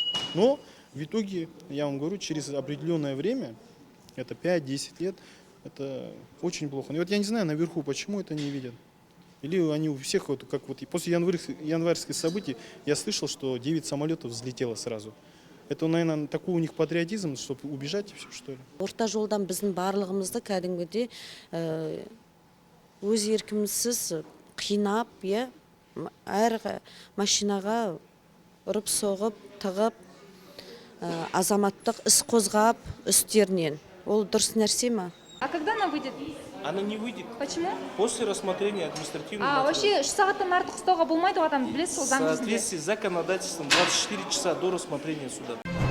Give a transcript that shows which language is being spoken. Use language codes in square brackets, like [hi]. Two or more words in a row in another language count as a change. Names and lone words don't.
[ru] Но в итоге, я вам говорю, через определенное время, это 5-10 лет, это очень плохо. И вот я не знаю наверху, почему это не видят. Или они у всех, вот, как вот после январских событий, я слышал, что 9 самолетов взлетело сразу. Это, наверное, такой у них патриотизм, чтобы убежать, все, что ли? [kk] Орта жолдан біздің барлығымызды кәдімгідей өз еркімізсіз қинап, әр машинаға ұрып соғып, тығып, азаматтық іс қозғап үстерінен. Ол дұрыс нәрсе ма? [ru] А когда она выйдет? Она не выйдет. Почему? После рассмотрения административного [kk] Вообще 3 сағаттан артық ұстауға болмайды ғой, адам білесіз, [ru] в соответствии с законодательством 24 часа до рассмотрения суда.